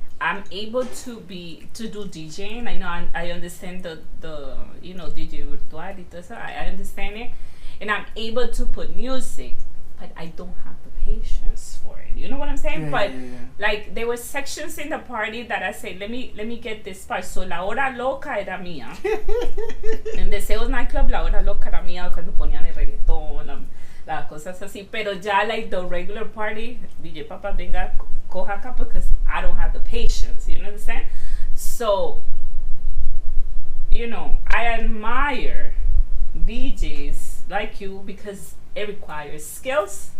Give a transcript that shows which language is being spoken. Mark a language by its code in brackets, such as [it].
[en] I'm able to do DJing. I know I understand the DJ virtual [es] y todo eso. [en] I understand it, and I'm able to put music, but I don't have the patience for it. You know what I'm saying? Like, there were sections in the party that I said, let me get this part. [es] So la hora loca era mía. En Deseos nightclub la hora loca era mía cuando ponían el reggaetón, las cosas así. Pero ya, [en] like, the regular party, DJ Papa [es] venga coja acá, [en] because I don't have the patience. You know what I'm saying? So, you know, I admire DJs like you because it requires skills.